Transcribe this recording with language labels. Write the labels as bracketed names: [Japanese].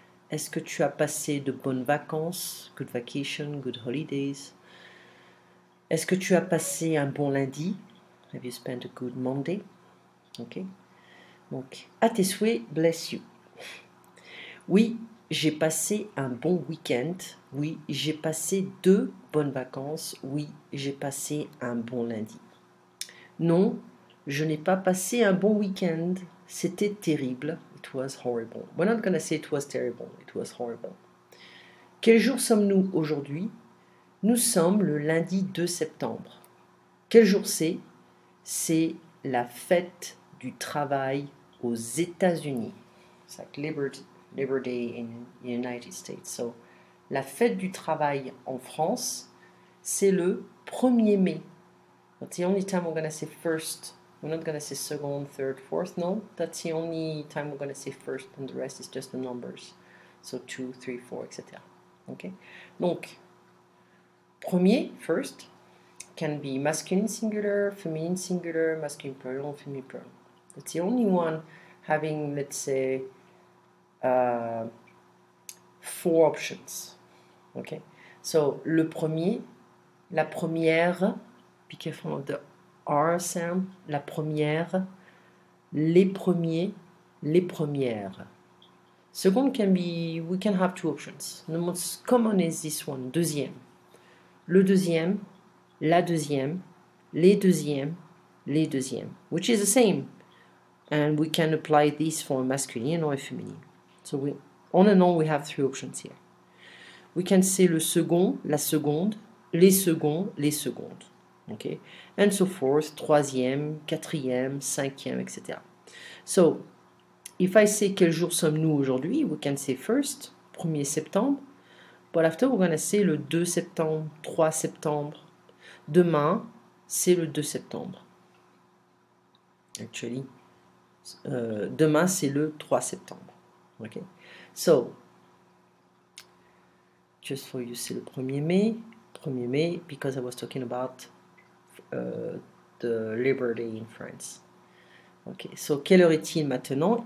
[French] Est-ce que tu as passé de bonnes vacances? [English] Good vacation, good holidays. [French] Est-ce que tu as passé un bon lundi? [English] Have you spent a good Monday? Ok. [French] Donc, à tes souhaits, [English] bless you. [French] Oui, j'ai passé un bon week-end. Oui, j'ai passé 2 bonnes vacances. Oui, j'ai passé un bon lundi. Non, je n'ai pas passé un bon week-end. C'était terrible. [English] It was horrible. We're not gonna say it was terrible. It was horrible. [French] Quel jour sommes-nous aujourd'hui? Nous sommes le lundi 2 septembre. Quel jour c'est? C'est la fête du travail aux États-Unis. [English] It's like Labor Day in the United States. [French] So, la fête du travail en France, c'est le 1er mai. [English] That's the only time we're going to say first. We're not going to say second, third, fourth. No, that's the only time we're going to say first, and the rest is just the numbers. So 2, 3, 4, etc. Okay? Donc, premier, first, can be masculine singular, feminine singular, masculine plural, feminine plural. It's the only one having, let's say, 4 options. [French] Okay, so le premier, la première, [English] be careful of the R sound, [French] la première, les premiers, les premières. [English] Second can be, we can have 2 options. The most common is this one, deuxième. [French] Le deuxième, la deuxième, les deuxièmes, [English] which is the same. And we can apply this for a masculine or a feminine. So on and on, we have 3 options here. We can say [French] le second, la seconde, les seconds, les secondes. Okay? [English] And so forth, [French] troisième, quatrième, cinquième, etc. [English] So, if I say [French] quel jour sommes-nous aujourd'hui, [English] we can say first, [French] 1er septembre. [English] But after, we're going to say [French] le 2 septembre, 3 septembre. Demain, c'est le 2 septembre. Actually, demain, c'est le 3 septembre. [English] Okay? So, just for you, [French] c'est le 1er mai. [English] 1er mai, because I was talking about the Labor Day in France. [French] Okay, so, quelle heure est-il maintenant?